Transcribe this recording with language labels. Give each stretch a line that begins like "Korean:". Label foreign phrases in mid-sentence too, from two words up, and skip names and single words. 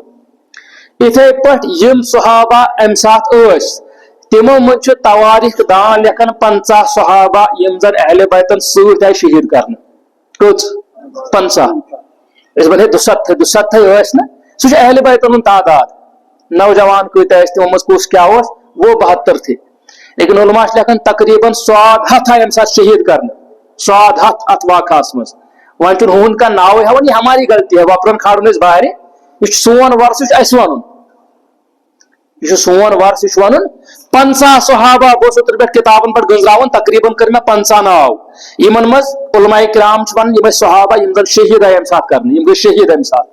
Kashmiri: یِتھے پٲٹھۍ یِم صحابہ امہِ ساتہٕ ٲسۍ, تِمو منٛز چھُ تواریٖخ دان لیکھان 50 صحابہ یِم زن اہلِ بیتن سۭتۍ آیہِ شہیٖد کرنہٕ. کٔژ؟ 50. أسۍ وَنہے 270 ٲسۍ نہ, سُہ چھُ اہلِ بیتن ہُنٛد تعداد. نوجوان کۭتیاہ ٲسۍ, تِمو منٛز کُس کیٛاہ اوس,
Urdu: وہ 72 تھے.
Kashmiri: لیکن علما چھِ لیکھان تقریٖباً 100 آیہِ اَمہِ ساتہٕ شہیٖد کرنہٕ, 100 اتھ واقعس منٛز. وۄنۍ چھُنہٕ ہُہُنٛد کانٛہہ ناوٕے ہاوان,
Urdu: یہِ ہماری غلطی ہے,
Kashmiri: وۄپرن کھارُن أسۍ بارِ, یہِ چھُ سون ورثہٕ, یہِ چھُ اَسہِ وَنُن, یہِ چھُ سون ورثہٕ, یہِ چھُ وَنُن. 50 صحابہ بہٕ اوسُس اوترٕ پٮ۪ٹھ کِتابن پٮ۪ٹھ گٔنٛزراوان, تقریٖباً کٔر مےٚ 50 ناو. یِمن منٛز علماء کرام چھِ وَنان یِم ٲسۍ صحابہ یِم زن شہیٖد آیہِ اَمہِ ساتہٕ کرنہٕ, یِم گٔے شہیٖد اَمہِ ساتہٕ.